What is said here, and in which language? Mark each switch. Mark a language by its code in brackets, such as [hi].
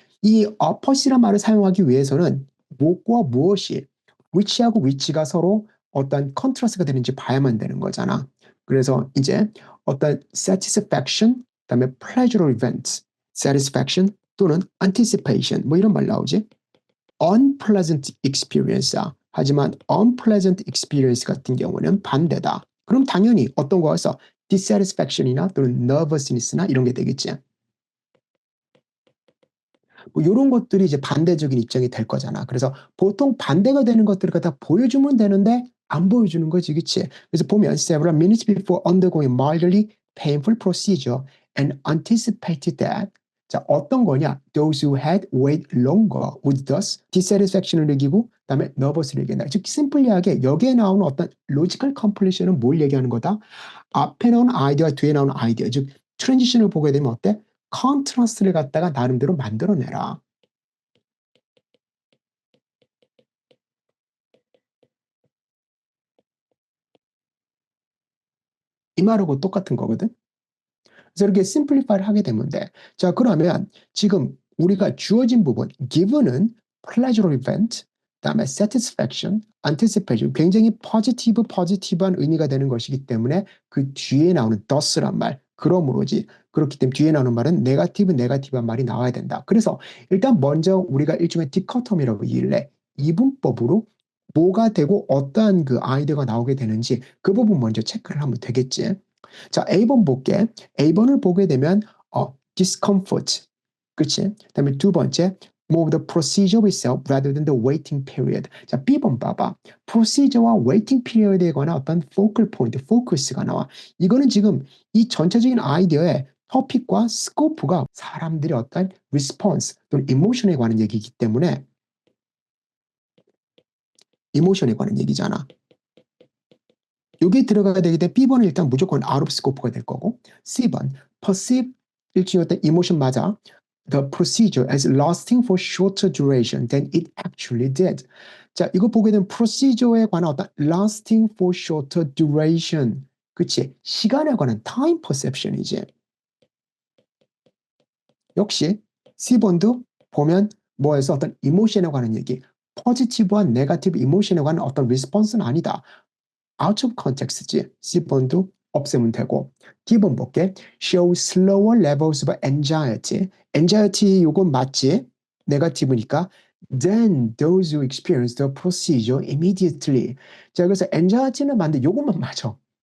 [ko] 이 opposite란 말을 사용하기 위해서는 무엇과 무엇이 which하고 which가 서로 어떤 컨트라스트가 되는지 봐야만 되는 거잖아. 그래서 이제 어떤 satisfaction, 그다음에 pleasurable events, satisfaction 또는 anticipation 뭐 이런 말 나오지. [en] unpleasant experience야. [ko] 하지만 unpleasant experience 같은 경우는 반대다. 그럼 당연히 어떤 거에서 dissatisfaction이나 또는 nervousness나 이런 게 되겠지. 뭐 이런 것들이 이제 반대적인 입장이 될 거잖아. 그래서 보통 반대가 되는 것들을 갖다 보여주면 되는데 안 보여주는 거지, 그치? 그래서 보면 [en] several minutes before undergoing mildly painful procedure and anticipated that [ko] 자 어떤 거냐? [en] Those who had wait longer would thus dissatisfaction을 [ko] 느끼고 그다음에 [en] nervous를 [ko] 얘기한다. 즉 심플리하게 여기에 나오는 어떤 logical completion은 뭘 얘기하는 거다? 앞에 나오는 아이디어와 뒤에 나오는 아이디어, 즉 트랜지션을 보게 되면 어때? 컨트라스트를 갖다가 나름대로 만들어내라. 이 말하고 똑같은 거거든. 그래서 이렇게 심플리파이를 하게 되면 돼. 자, 그러면 지금 우리가 주어진 부분, given은 pleasurable event, 그다음에 satisfaction, anticipation, 굉장히 positive한 의미가 되는 것이기 때문에 그 뒤에 나오는 thus란 말, 그러므로지. 그렇기 때문에 뒤에 나오는 말은 네거티브한 말이 나와야 된다. 그래서 일단 먼저 우리가 일종의 디커터미라고 얘기를 해. 이분법으로 뭐가 되고 어떠한 그 아이디어가 나오게 되는지 그 부분 먼저 체크를 하면 되겠지. 자, A번 볼게. A번을 보게 되면 discomfort. 그치? 그다음에 두 번째, [en] more of the procedure itself rather than the waiting period. [ko] 자, B번 봐봐. procedure와 waiting period에 관한 어떤 focal point, focus가 나와. 이거는 지금 이 전체적인 아이디어의 토픽과 스코프가 사람들의 어떤 response 또는 emotion에 관한 얘기이기 때문에 emotion에 관한 얘기잖아. 여기에 들어가게 되기 때문에 B번은 일단 무조건 out of scope가 될 거고 C번 perceive 일종의 어떤 emotion 맞아. [en] The procedure as lasting for shorter duration than it actually did. [ko] 자, 이거 보게 되면 procedure에 관한 어떤 lasting for shorter duration. 그치? 시간에 관한 time perception이지. 역시 C번도 보면 뭐에서 어떤 emotion에 관한 얘기. 포지티브와 네거티브 이모션에 관한 어떤 리스폰스는 아니다. [en] out of context지. [ko] C번도 없애면 되고 D번 볼게. [en] show slower levels of anxiety. [ko] anxiety 요건 맞지? 네거티브니까 [en] then those who experience the procedure immediately. [ko] 자, 그래서 anxiety는 맞는데 요것만 맞아.